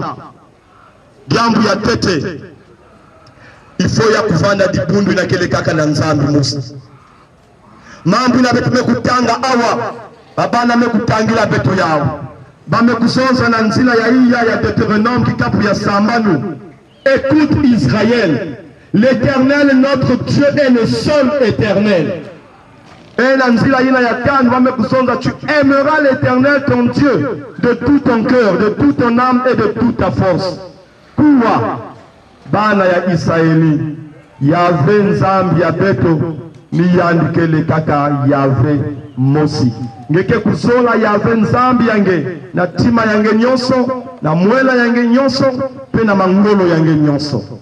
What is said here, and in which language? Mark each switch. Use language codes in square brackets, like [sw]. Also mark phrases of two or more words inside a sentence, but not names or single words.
[ktu] Jambu ya tete ifo ya kuvanda dipundu ina kele kaka na Nzambi musi. Mambu ina betu mekutanga awa babana mekutangila beto yao. Bame kusonza na nzila ya iya ya Deutéronome kitabu ya Sambanu. [fr] Écoute Israël, l'Éternel notre Dieu est le seul éternel. Et [ktu] Nanzila yina ya kan va me kusonza, [fr] tu aimeras l'Éternel ton Dieu de tout ton cœur, de toute ton âme et de toute ta force. [ktu] Kuwa bana ya Israeli Yahvé Nzambi ya beto ni yandikele kaka Yahvé Mosi. Ngeke kuzola Yahvé Nzambi yange na tima yange nyonso na mwela yange nyonso pe na mangolo yange nyonso.